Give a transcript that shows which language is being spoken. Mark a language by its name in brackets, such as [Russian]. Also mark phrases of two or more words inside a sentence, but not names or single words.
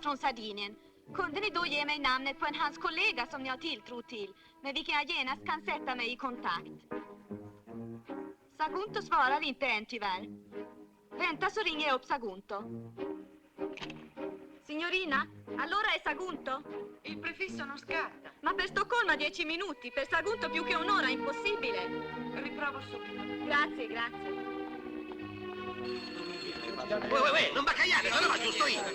[Swedish] från Sardinien, kunde ni då ge mig namnet på en hans kollega som ni har tilltro till, med vilken jag genast kan sätta mig i kontakt? Sagunto svarar inte än tyvärr. Vänta så ringer jag upp Sagunto. [Italian] Signorina, allora è Sagunto? Il prefisso non scatta. Ma per Stoccolma 10 minuti, per Sagunto più che un'ora, impossibile. Riprovo subito. Grazie, grazie. Uè, non baccagliate, se no va giusto io.